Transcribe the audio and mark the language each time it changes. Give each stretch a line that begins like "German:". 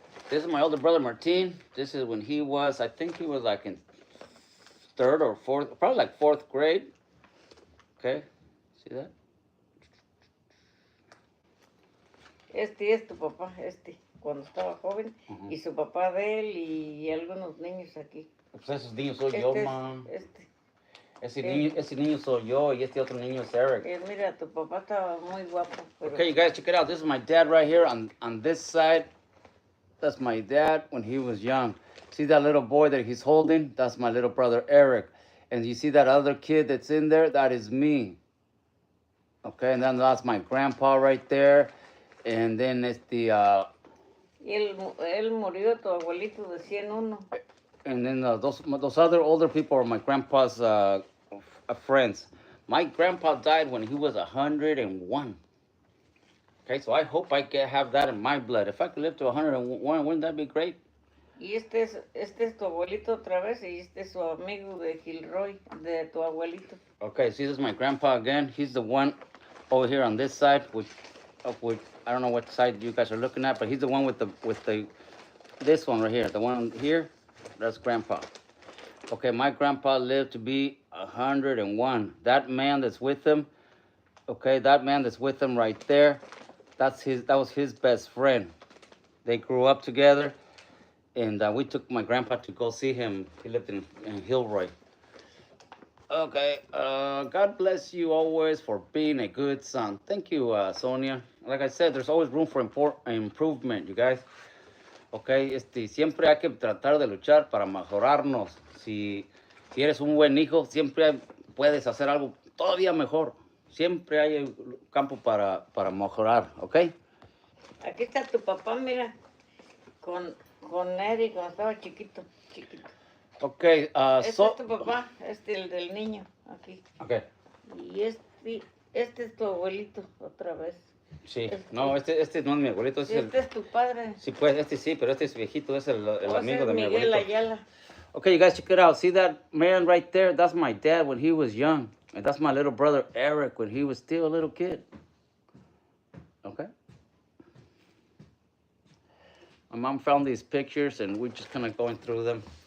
English: This is my older brother, Martín. This is when he was, I think he was like in 3rd or 4th, probably like 4th grade. Okay, see that?
Spanish: Este es tu papá, cuando estaba joven. Y su papá de él y algunos niños aquí. Pues esos niños soy yo, man. Ese niño soy yo y este otro niño es Eric. Mira, tu papá estaba muy guapo. Pero...
English: Okay, you guys, check it out. This is my dad right here on this side. That's my dad when he was young. See that little boy that he's holding? That's my little brother, Eric. And you see that other kid that's in there? That is me. Okay, and then that's my grandpa right there. And then it's the...
Spanish: Y él murió, tu abuelito de 101.
English: and then those other older people are my grandpa's friends. My grandpa died when he was 101. Okay, so I hope have that in my blood. If I could live to 101, wouldn't that be great?
Spanish: Y este es tu abuelito otra vez y este es su amigo de Gilroy, de tu abuelito.
English: Okay, see, this is my grandpa again. He's the one over here on this side, which I don't know what side you guys are looking at, but he's the one with the this one right here, the one here. That's grandpa. Okay, my grandpa lived to be 101. That man that's with him, okay, that man that's with him right there, that was his best friend. They grew up together, and we took my grandpa to go see him. He lived in Hillroy. Okay, God bless you always for being a good son. Thank you, Sonia. Like I said, there's always room for improvement, you guys.
Spanish: Okay, siempre hay que tratar de luchar para mejorarnos. Si eres un buen hijo, siempre puedes hacer algo todavía mejor. Siempre hay campo para mejorar, ¿ok? Aquí está tu papá, mira, con Eric cuando estaba chiquito. Ok, Este es tu papá, el del niño, aquí. Ok. Y este es tu abuelito, otra vez. Sí, no, este no es mi abuelito. Este es tu padre. Sí, pues, sí, pero este es viejito, es el amigo de mi Miguel abuelito. Ayala.
English: Okay, you guys, check it out. See that man right there? That's my dad when he was young. And that's my little brother, Eric, when he was still a little kid. Okay? My mom found these pictures, and we're just kind of going through them.